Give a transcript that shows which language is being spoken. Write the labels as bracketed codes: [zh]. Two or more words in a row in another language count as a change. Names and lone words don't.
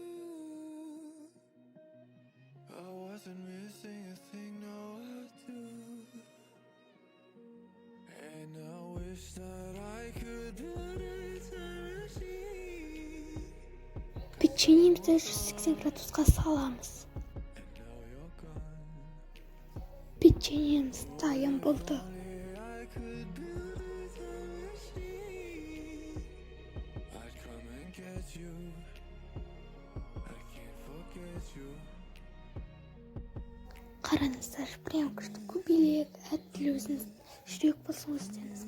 [en] I wasn't missing a thing, no I do, and I wish that I could build a time machine. [kk] Печеньемізді 180 градусқа саламыз. Печеньеміз дайын болды. Қараңыздар, прям күшті көбелек, әділ өзіңіз жүрек болсын өздеріңіз.